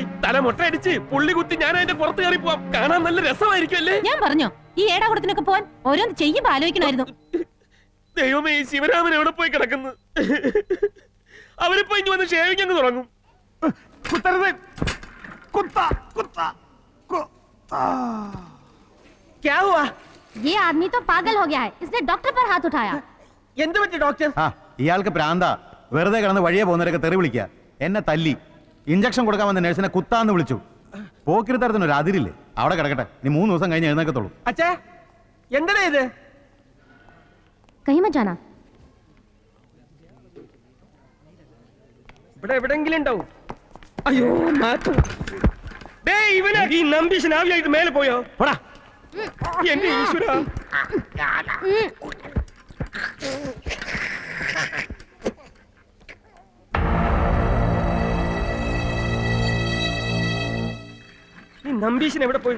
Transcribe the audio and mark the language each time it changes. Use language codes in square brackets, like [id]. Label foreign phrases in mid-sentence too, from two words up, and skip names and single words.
[ml] തല മുട്ട അടിച്ച് പുള്ളി കുത്തി ഞാൻ അതിന്റെ പുറത്ത് കയറി പോവാം. കാണാൻ നല്ല രസമായിരിക്കും അല്ലേ? ഞാൻ പറഞ്ഞോ ഈ ഏടാകുടത്തിനൊക്കെ പോവാൻ ഓരോന്ന് ചെയ്യുമ്പോ ആലോചിക്കണമായിരുന്നു. ദൈവമേ, ഈ ശിവരാമൻ എവിടെ പോയി കിടക്കുന്നു? അവരിപ്പോ ഇനി വന്ന് ഷേവിങ് അങ്ങ് തുടങ്ങും. കുത്തരുത്. കുത്ത കുത്ത [hi] क्या हुआ? ये आदमी तो पागल हो गया है, इसने डॉक्टर पर हाथ उठाया. [ml] എന്ത് പറ്റി ഡോക്ടർ? ആ ഇയാൾക്ക് പ്രാന്ത. വെറുതെ കിടന്ന് വഴിയെ പോകുന്നവരൊക്കെ തെറി വിളിക്കുക. എന്നെ തല്ലി. ഇഞ്ചക്ഷൻ കൊടുക്കാൻ വന്ന നഴ്സിനെ കുത്താന്ന് വിളിച്ചു. പോക്കിരി തരത്തിനൊരു അതിരില്ലേ? അവിടെ കിടക്കട്ടെ. നീ 3 ദിവസം കഴിഞ്ഞ് എഴുന്നേക്കത്തുള്ളൂ. അച്ഛാ എന്താ ഇത്? [hi] कहीं मत जाना. [ml] ഇവിടെ എവിടെങ്കിലും ഉണ്ടാവും. അയ്യോ മാറ്റു. ഡേയ്, ഇവനാ ഈ നമ്പീശൻ ആവിയായിട്ട് മേലെ പോയോ? എന്റെ ഈശ്വരാ. ഈ നമ്പീശൻ എവിടെ പോയി?